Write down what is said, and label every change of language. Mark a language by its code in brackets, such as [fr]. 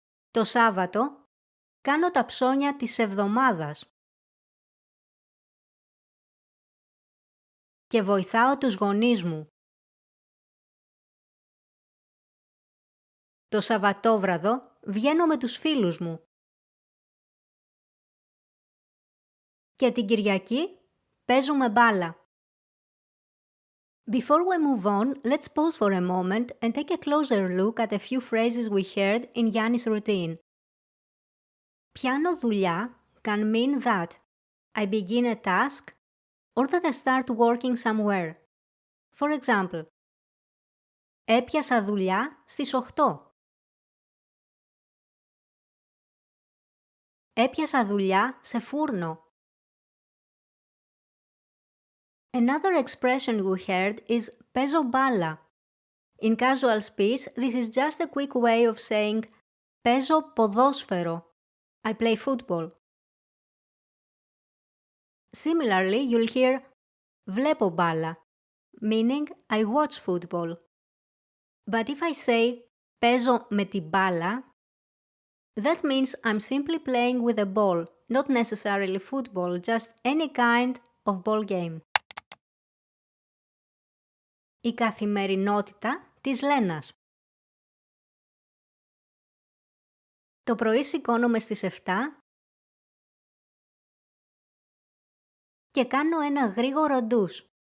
[el] Το Σάββατο κάνω τα ψώνια της εβδομάδας και βοηθάω τους γονείς μου. Το Σαββατόβραδο βγαίνω με τους φίλους μου. Και την Κυριακή παίζουμε μπάλα. [en] Before we move on, let's pause for a moment and take a closer look at a few phrases we heard in Yanni's routine. [el] Πιάνω δουλειά [en] can mean that I begin a task or that I start working somewhere. For example, [el] έπιασα δουλειά στις 8. Έπιασα δουλειά σε φούρνο. [en] Another expression we heard is [el] παίζω μπάλα. [en] In casual speech, this is just a quick way of saying [el] παίζω ποδόσφαιρο. [en] I play football. Similarly, you'll hear [el] βλέπω μπάλα, [en] meaning I watch football. But if I say [el] παίζω με την μπάλα, [en] that means I'm simply playing with a ball, not necessarily football, just any kind of ball game. [el] Η καθημερινότητα της Λένας. Το πρωί σηκώνομαι στις 7 και κάνω ένα γρήγορο ντους.